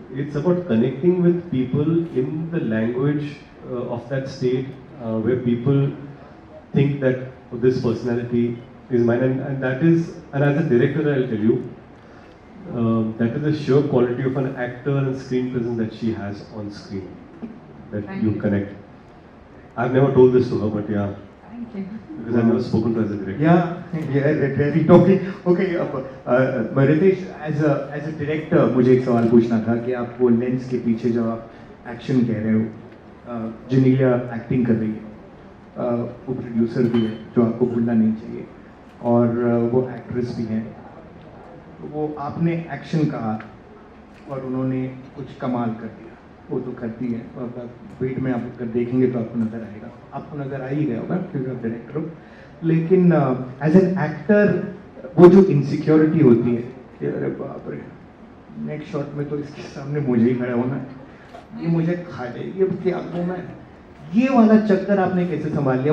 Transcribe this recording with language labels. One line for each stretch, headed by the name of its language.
English: It's about connecting with people in the language of that state where people think that this personality is mine, and that is, and as a director I'll tell you, that is the sheer quality of an actor and screen presence that she has on screen, that Thank you you. connect. I've never told this to her, but yeah, Thank you. because I've never spoken to her as a director. Yeah, very talking. Okay, Riteish, as a director,
Hindi: मुझे एक सवाल पूछना था कि आप वो lens के पीछे जब आप एक्शन कह रहे हो, Genelia एक्टिंग कर रही है, वो प्रोड्यूसर भी है जो आपको भूलना नहीं चाहिए, और वो एक्ट्रेस भी हैं. वो आपने एक्शन कहा और उन्होंने कुछ कमाल कर दिया, वो तो करती है. वेट में आप अगर देखेंगे तो आपको नज़र आएगा, आपको नज़र आ ही गया होगा क्योंकि आप डायरेक्टर हो. लेकिन
English: as an actor
Hindi: वो जो इनसिक्योरिटी होती है कि अरे बाप रे, नेक्स्ट शॉट में तो इसके सामने मुझे ही खड़ा होना है, ये मुझे खा जाएगी, अब क्या करूँ मैं, ये वाला चक्कर आपने कैसे संभाल लिया?